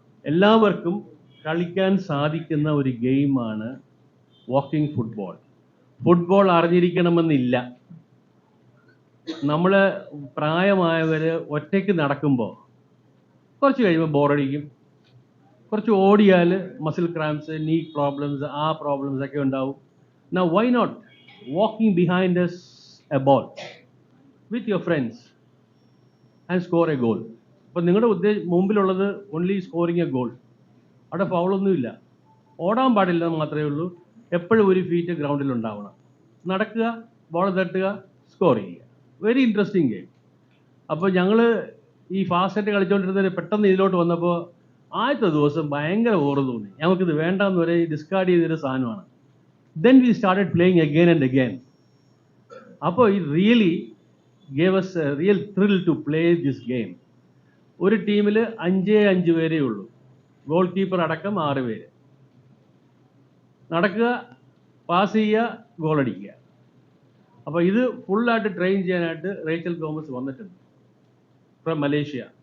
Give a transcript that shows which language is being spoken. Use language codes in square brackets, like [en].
[ml] എല്ലാവർക്കും കളിക്കാൻ സാധിക്കുന്ന ഒരു ഗെയിമാണ് വാക്കിംഗ് ഫുട്ബോൾ. ഫുട്ബോൾ അറിഞ്ഞിരിക്കണമെന്നില്ല. നമ്മൾ പ്രായമായവർ ഒറ്റയ്ക്ക് നടക്കുമ്പോൾ കുറച്ച് കഴിയുമ്പോൾ ബോറടിക്കും. കുറച്ച് ഓടിയാൽ മസിൽ ക്രാംസ്, നീ പ്രോബ്ലംസ്, ആ പ്രോബ്ലംസ് ഒക്കെ ഉണ്ടാവും. [en] Now why not walking behind a ball with your friends and score a goal? [ml] അപ്പോൾ നിങ്ങളുടെ മുമ്പിലുള്ളത് [en] Only scoring a goal. [ml] അവിടെ ഫൗളൊന്നുമില്ല, ഓടാൻ പാടില്ല മാത്രമേ ഉള്ളൂ. എപ്പോഴും ഒരു ഫീറ്റ് ഗ്രൗണ്ടിൽ ഉണ്ടാവണം. നടക്കുക, ബോൾ തട്ടുക, സ്കോർ ചെയ്യുക. [en] Very interesting game. [ml] അപ്പോൾ ഞങ്ങൾ ഈ ഫാസ്റ്റായിട്ട് കളിച്ചുകൊണ്ടിരുന്നവർ പെട്ടെന്ന് ഇതിലോട്ട് വന്നപ്പോൾ ആദ്യത്തെ ദിവസം ഭയങ്കര ബോറ് തോന്നി. ഞങ്ങൾക്കിത് വേണ്ടാന്ന് വരെ ഡിസ്കാർഡ് ചെയ്തൊരു സാധനമാണ്. [en] Then we started playing again and again. [ml] അപ്പോൾ ഇത് [en] Really gave us a real thrill to play this game. [ml] ഒരു ടീമിൽ 5 പേരേ ഉള്ളൂ, ഗോൾ കീപ്പർ അടക്കം 6 പേര്. നടക്കുക, പാസ് ചെയ്യുക, ഗോളടിക്കുക. അപ്പോൾ ഇത് ഫുള്ളായിട്ട് ട്രെയിൻ ചെയ്യാനായിട്ട് റേച്ചൽ ഗോമസ് വന്നിട്ടുണ്ട് ഫ്രം മലേഷ്യ.